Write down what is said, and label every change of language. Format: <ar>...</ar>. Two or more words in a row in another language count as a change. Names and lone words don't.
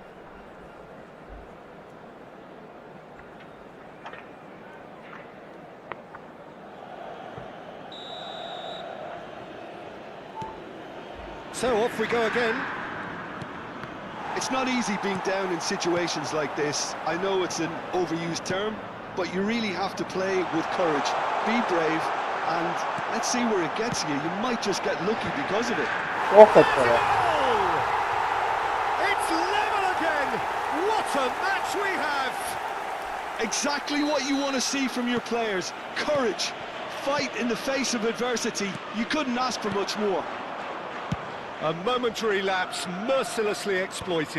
<en>So off we go again. It's not easy being down in situations like this. I know it's an overused term, but you really have to play with courage. Be brave, and let's see where it gets you. You might just get lucky because of it. Ոխ է տղա։ It's level What a match we have! Exactly what you want to see from your players. Courage, fight in the face of adversity. You couldn't ask for much more. A momentary lapse mercilessly exploited.</en>